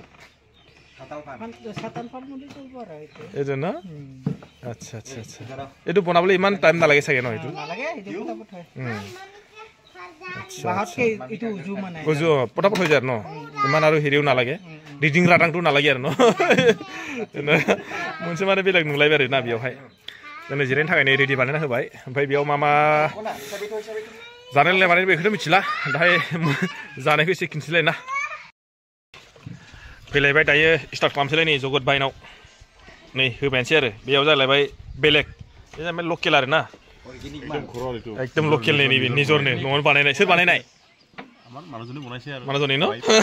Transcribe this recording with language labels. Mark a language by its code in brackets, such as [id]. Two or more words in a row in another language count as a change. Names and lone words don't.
[as] এইটো ন আচ্ছা আচ্ছা আচ্ছা এইটো বনাবলৈ ইমান টাইম নালাগে চাগে ন এইটো উজু পটাপট হৈ যায় ন ইমান আৰু হেৰিও নালাগে ৰিডিং ৰাদাংটো নালাগে আৰু ন [brx] मोनसे माने बेलेग नुलायबाय आरो ना बेयावहाय जोंनो जिरायनो थाखाय नै रेडि बानायना होबाय ओमफ्राय बेयाव मा मा जानाय लोंनाय बानायनाय बेखौथ' मिथिला दाहाय जानायखौ एसे खिन्थिलाय ना फैलायबाय दायो स्टार्ट खालामसैलाय नै जगत बायनाव नै होबायनोसै आरो बेयाव जालायबाय बेलेग बे जाबाय लकेल आरो ना एकदम लकेल नै नैबे निजरनो न'आवनो बानायनाय सोर बानायनाय मानाजननि न